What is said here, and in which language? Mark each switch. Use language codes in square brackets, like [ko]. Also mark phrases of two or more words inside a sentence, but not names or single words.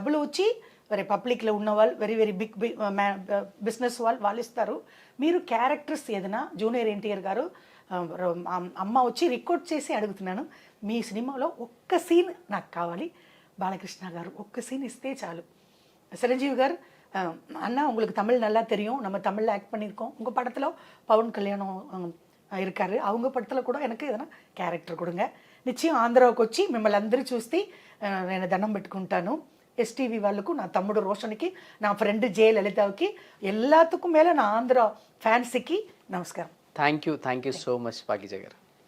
[te] డబ్బులు వచ్చి వెరీ పబ్లిక్లో ఉన్న వాళ్ళు [en] very very big business [te] వాళ్ళు ఇస్తారు. మీరు క్యారెక్టర్స్ ఏదైనా జూనియర్ ఎన్టీఆర్ గారు అమ్మ వచ్చి రికార్డ్ చేసి అడుగుతున్నాను, మీ సినిమాలో ఒక్క సీన్ నాకు కావాలి, బాలకృష్ణ గారు ఒక్క சீன் ఇస్తే చాలు. [ta] சிரஞ்சீவி గారు அண்ணா உங்களுக்கு தமிழ் நல்லா தெரியும், நம்ம தமிழில் ஆக்ட் பண்ணியிருக்கோம், உங்கள் படத்தில் பவன் கல்யாணம் இருக்காரு, அவங்க [te] పడతలో కూడా [ta] எனக்கு [te] ఏదైనా క్యారెక్టర్ [ta] கொடுங்க, [te] నిశ్చయం ఆంధ్రాకి వచ్చి మిమ్మల్ని అందరూ చూస్తే నేను దండం పెట్టుకుంటాను. ఎస్టీవీ వాళ్ళకు, నా తమ్ముడు రోషన్కి, నా ఫ్రెండ్ జే లలితకి, [ta] எல்லாத்துக்கும் மேலே [te] నా ఆంధ్ర ఫ్యాన్స్కి నమస్కారం. [en] thank you so much పాకిజా గారు.